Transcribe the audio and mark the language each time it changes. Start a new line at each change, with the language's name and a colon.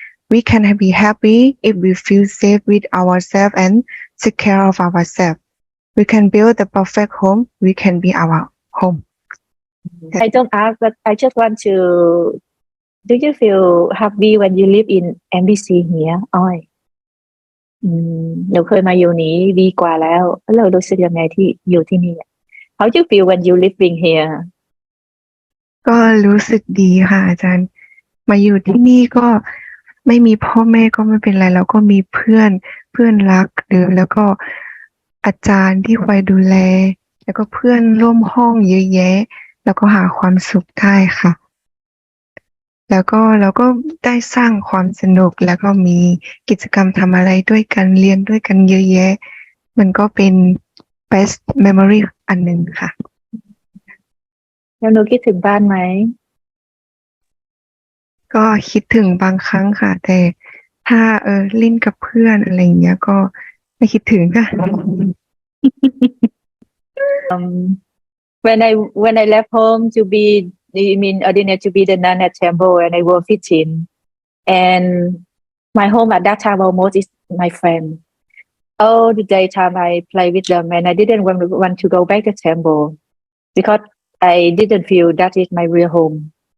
English: We can be happy if we feel safe with ourselves and take care of ourselves. We can build the perfect home. We can be our home. I don't ask, but I just want to. Do you feel happy when you live in NBC here?
Thai: อ้อยหนูเคยมาอยู่นี้ดีกว่าแล้วเรารู้สึกยังไงที่อยู่ที่นี่
English: How do you feel when you living here?
Thai: ก็รู้สึกดีค่ะอาจารย์มาอยู่ที่นี่ก็ไม่มีพ่อแม่ก็ไม่เป็นไรแล้วก็มีเพื่อนรักแล้วก็อาจารย์ที่คอยดูแลแล้วก็เพื่อนร่วมห้องเยอะแยะแล้วก็หาความสุขได้ค่ะแล้วก็เราก็ได้สร้างความสนุกแล้วก็มีกิจกรรมทำอะไรด้วยกันเรียนด้วยกันเยอะแยะมันก็เป็น
English: best memory
Thai: อันหนึ่งค่ะ แล้วหนูคิดถึงบ้านไหม ก็คิดถึงบางครั้งค่ะแต่ถ้าเล่นกับเพื่อนอะไรอย่างเงี้ยก็ไม่คิดถึงค่ะ
English: when I left home to be I mean ordinary to be the nun at temple and I was 15 and my home at that time almost is my friend all the daytime I play with them and I didn't want to go back to temple because I didn't feel that is my real home.